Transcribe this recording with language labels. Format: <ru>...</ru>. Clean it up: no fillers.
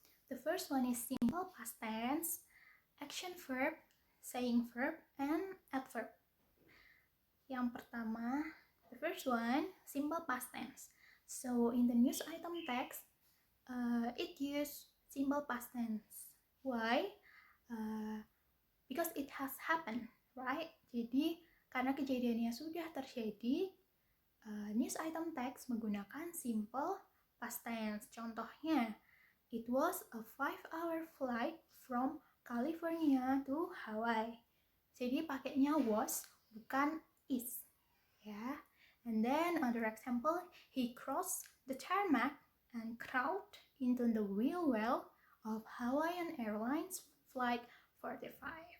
<en>The first one is simple past tense, action verb, saying verb, and adverb.</en> <id>Yang pertama,</id> <en>the first one, simple past tense. So in the news item text, it use simple past tense. Why? Because it has happened, right?</en> <id>Jadi karena kejadiannya sudah terjadi, news item text menggunakan simple past tense. Contohnya,</id> <en>it was a 5-hour flight from California to Hawaii.</en> <id>Jadi pakainya was, bukan is. Ya.</id> <en>And then another example, he crossed the tarmac and crawled into the wheel well of Hawaiian Airlines flight 45.</en>